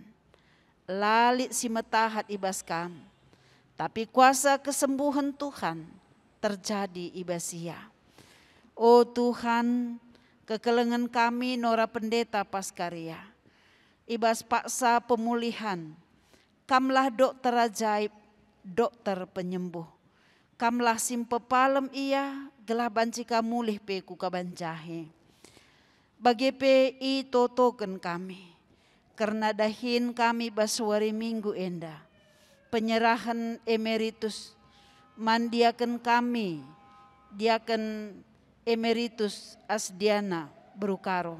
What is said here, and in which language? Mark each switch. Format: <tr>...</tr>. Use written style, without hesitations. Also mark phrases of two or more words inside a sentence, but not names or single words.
<btx>Lalit si metahat ibas kam. Tapi kuasa kesembuhan Tuhan terjadi ibas ia. Oh Tuhan, kekelengan kami Nora Pendeta Paskarya. Ibas paksa pemulihan. Kamlah dokter ajaib, dokter penyembuh. Kamlah simpepalem ia, gelah bancika mulih pe ku kabanjahe. Bagepe i totoken kami, karena dahin kami baswari minggu enda. Penyerahan emeritus, mandiakan kami, diaken emeritus Asdiana Berukaro.</btx>